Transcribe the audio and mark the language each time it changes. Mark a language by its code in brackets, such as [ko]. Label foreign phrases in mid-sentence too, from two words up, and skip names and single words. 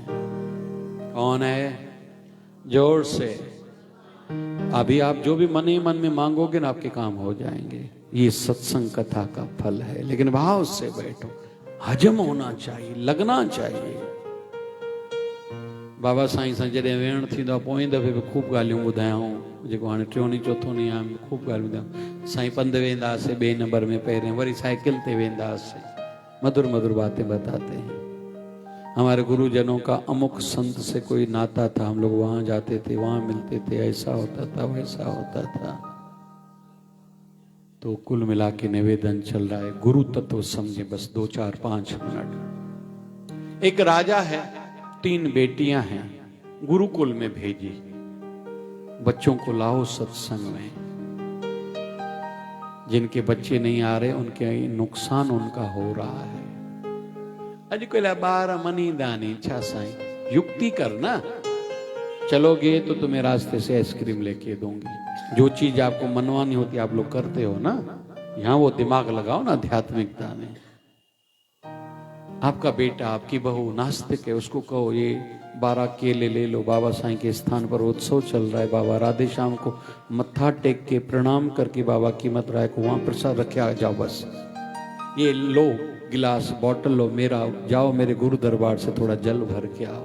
[hi] कौन है? जोर से। अभी आप जो भी मन ही मन में मांगोगे ना, आपके काम हो जाएंगे। ये सत्संग कथा का फल है। लेकिन भाव से बैठो, हजम होना चाहिए, लगना चाहिए। [sd] बाबा साईं सां जॾहिं वेहण थींदो आहे, पोइ दफ़े बि ख़ूब ॻाल्हियूं ॿुधायूं, जेको हाणे 3 ॾींहं 4 ॾींहं आहे, ख़ूब ॻाल्हियूं ॿुधायूं। साईं पंधु वेंदासीं 2 नंबर में, पहिरें वरी साइकिल ते वेंदासीं, [hi] मधुर मधुर बातें बताते हैं। हमारे गुरुजनों का अमुक संत से कोई नाता था, हम लोग वहां जाते थे, वहां मिलते थे, ऐसा होता था वैसा होता था। तो कुल मिला के निवेदन चल रहा है, गुरु तत्व समझे बस 2 4 5 मिनट। एक राजा है, 3 बेटियां हैं, गुरुकुल में भेजी, बच्चों को लाओ सत्संग में। जिनके बच्चे नहीं आ रहे उनके नुकसान उनका हो रहा है। [sd] अॼुकल्ह ॿार मनींदा नहीं, छा साईं [hi] युक्ति करना, चलोगे तो तुम्हें रास्ते से आइसक्रीम लेके दूंगी। जो चीज आपको मनवानी होती आप लोग करते हो ना, यहां वो दिमाग लगाओ ना आध्यात्मिकता में। आपका बेटा आपकी बहू नास्तिक है, उसको कहो ये 12 केले ले लो, बाबा साईं के स्थान पर उत्सव चल रहा है, बाबा राधे श्याम को मत्था टेक के प्रणाम करके बाबा की मत राय को वहां प्रसाद रखे आ जाओ, बस ये लो गिलास बॉटल लो मेरा, जाओ मेरे गुरु दरबार से थोड़ा जल भर के आओ।